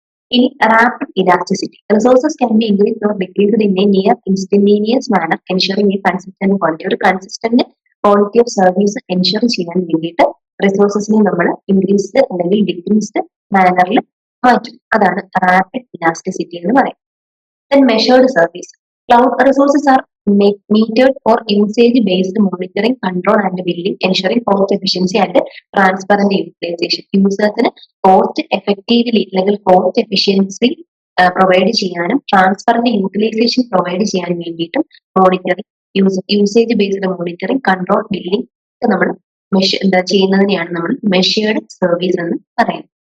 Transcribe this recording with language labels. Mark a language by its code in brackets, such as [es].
[en] ഇനി rapid elasticity. Resources can be increased or decreased in a near instantaneous manner ensuring a consistent quality. [ml] ഒരു consistent quality of service ensure ചെയ്യാൻ വേണ്ടിയിട്ട് റിസോഴ്സസിനെ നമ്മൾ increased അല്ലെങ്കിൽ decreased മാനറിൽ മാറ്റും. അതാണ് റാപ്പിഡ് ഇലാസ്റ്റിസിറ്റി എന്ന് പറയുന്നത്. [en] Then measured service. Cloud resources are metered for usage-based monitoring, control and billing, ensuring cost efficiency and transparent utilization. [ml] Usersന് cost effectively അല്ലെങ്കിൽ cost efficiency പ്രൊവൈഡ് ചെയ്യാനും ട്രാൻസ്പെറന്റ് യൂട്ടിലൈസേഷൻ പ്രൊവൈഡ് ചെയ്യാനും വേണ്ടിയിട്ടും monitoring, usage based monitoring, control, billing ഒക്കെ നമ്മൾ ചെയ്യുന്നതിനെയാണ് നമ്മൾ measured service എന്ന് പറയുന്നത്.